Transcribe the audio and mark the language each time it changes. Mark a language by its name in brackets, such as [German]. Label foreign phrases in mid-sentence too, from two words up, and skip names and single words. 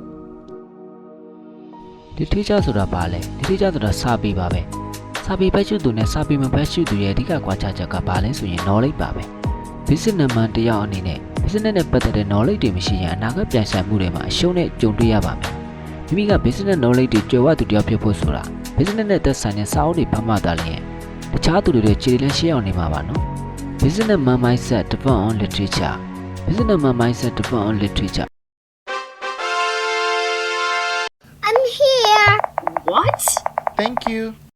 [Burmese] ။ literature ဆိုတာဘာလဲ literature ဆိုတာစာပေပါပဲ။စာပေဖတ်ရှုသူနဲ့စာပေမဖတ်ရှုသူရဲ့အဓိကကွာခြားချက်ကဘာလဲဆိုရင် knowledge ပါပဲ။ [English] business man [Burmese] တယောက်အနေနဲ့ business နဲ့ပတ်သက်တဲ့ knowledge တွေမရှိရင်အနာဂတ်ပြန်ဆိုင်မှုတွေမှာအရှုံးနဲ့ကြုံတွေ့ရပါမယ်။မိမိက [English] business knowledge [Burmese] တွေကျွယ်ဝသူတယောက်ဖြစ်ဖို့ဆိုတာ business နဲ့သက်ဆိုင်တဲ့စာအုပ်တွေဖတ်မှသာလျှင်တခြားသူတွေခြေလမ်းရှင်းအောင်နေမှာပါနော်။ [English] business man mindset depend on literature. business man mindset depend on literature. I'm here. What? Thank you.